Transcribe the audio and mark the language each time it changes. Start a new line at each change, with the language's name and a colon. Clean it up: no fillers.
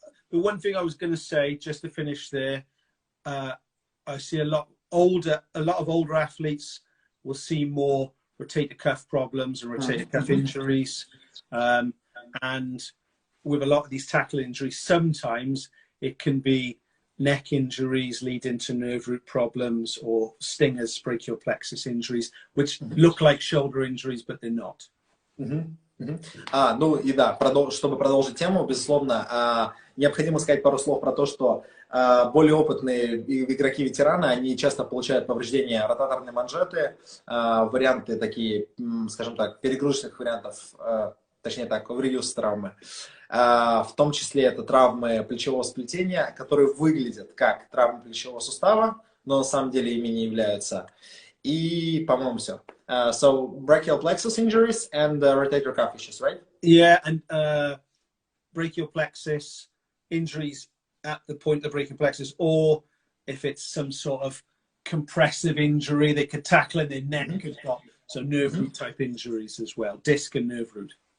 English: The one thing I was going to say, just to finish there, I see a lot of older athletes will see more rotator cuff problems and rotator cuff injuries. And with a lot of these tackle injuries, sometimes it can be neck injuries leading to nerve root problems or stingers, brachial plexus injuries, which look like shoulder injuries, but they're not.
Russian: Ну и да, чтобы продолжить тему, безусловно, необходимо сказать пару слов про то, что более опытные игроки-ветераны, они часто получают повреждения ротаторной манжеты, варианты такие, скажем так, перегрузочных вариантов, точнее так, overuse травмы. В том числе это травмы плечевого сплетения, которые выглядят как травмы плечевого сустава, но на самом деле ими не являются. И, по-моему, все.
English: So, brachial plexus injuries and rotator cuff issues, right? Yeah, and brachial plexus injuries at the point of brachial plexus, or if it's some sort of compressive injury, they could tackle in their neck has got so nerve root type injuries as well, disc and nerve root.